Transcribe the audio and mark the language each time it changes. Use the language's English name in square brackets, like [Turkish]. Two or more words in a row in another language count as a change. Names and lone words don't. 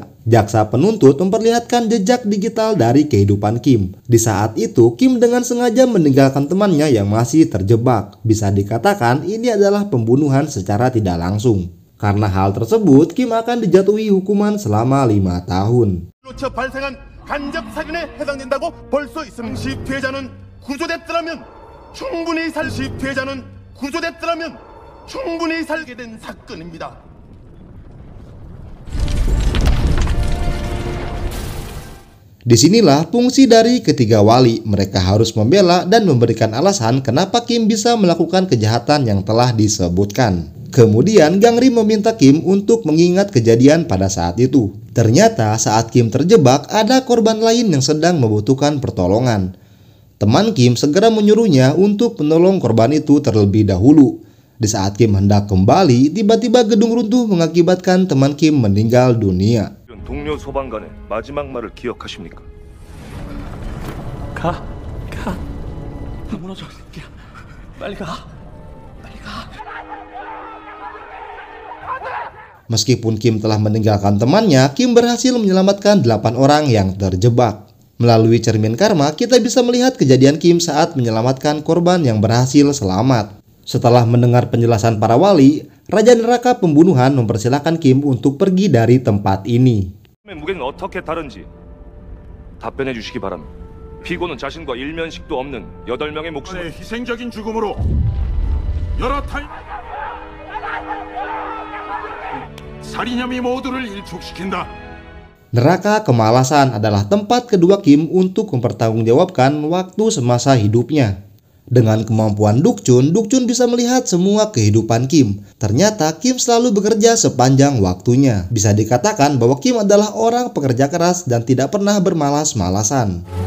[Indonesian] Jaksa penuntut memperlihatkan jejak digital dari kehidupan Kim. Di saat itu, Kim dengan sengaja meninggalkan temannya yang masih terjebak. Bisa dikatakan ini adalah pembunuhan secara tidak langsung. Karena hal tersebut, Kim akan dijatuhi hukuman selama 5 tahun. [Korean] 발생한 간접 살인에 해당된다고 볼 수 있음. 시 피해자는 구조됐더라면 충분히 살게 된 사건입니다. [Indonesian] Disinilah fungsi dari ketiga wali. Mereka harus membela dan memberikan alasan kenapa Kim bisa melakukan kejahatan yang telah disebutkan. Kemudian Gangrim meminta Kim untuk mengingat kejadian pada saat itu. Ternyata saat Kim terjebak, ada korban lain yang sedang membutuhkan pertolongan. Teman Kim segera menyuruhnya untuk menolong korban itu terlebih dahulu. Di saat Kim hendak kembali, tiba-tiba gedung runtuh mengakibatkan teman Kim meninggal dunia. [Korean] 동료 소방관의 마지막 말을 기억하십니까? 가. 다 무너져. 야, 빨리 가. [Indonesian] Meskipun Kim telah meninggalkan temannya, Kim berhasil menyelamatkan 8 orang yang terjebak. Melalui cermin karma, kita bisa melihat kejadian Kim saat menyelamatkan korban yang berhasil selamat. Setelah mendengar penjelasan para wali, Raja Neraka Pembunuhan mempersilahkan Kim untuk pergi dari tempat ini. [Korean] 무게는 어떻게 다른지 답변해 주시기 바랍니다. 피고는 자신과 일면식도 없는 8명의 목숨을 희생적인 죽음으로 여러 살인혐의 모두를 일촉시킨다. [Indonesian] Neraka Kemalasan adalah tempat kedua Kim untuk mempertanggungjawabkan waktu semasa hidupnya. Dengan kemampuan Dukchun bisa melihat semua kehidupan Kim. Ternyata Kim selalu bekerja sepanjang waktunya. Bisa dikatakan bahwa Kim adalah orang pekerja keras dan tidak pernah bermalas-malasan.